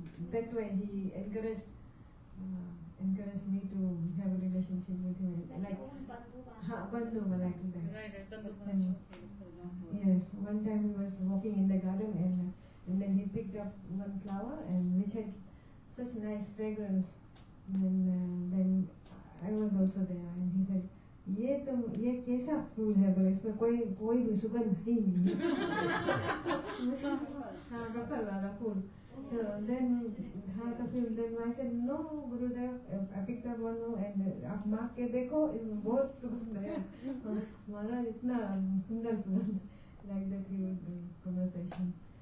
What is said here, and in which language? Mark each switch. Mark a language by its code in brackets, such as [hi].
[en] That way he encouraged me to have a relationship with him. Like bandhu, like that. Right. Yes, one time he was walking in the garden, and then he picked up one flower, and which had such nice fragrance, then I was also there, and he said, [hi] ये कैसा फूल है बोले, इसमें कोई भी सुगंध ही नहीं। हाँ, रखल वाला फूल। [en] So then I said, no, Gurudev, I picked up one and [hi] आप मार्क के देखो, इसमें बहुत सुगंध है। महाराज इतना सुंदर सुगंध, [en] like that he would do conversation.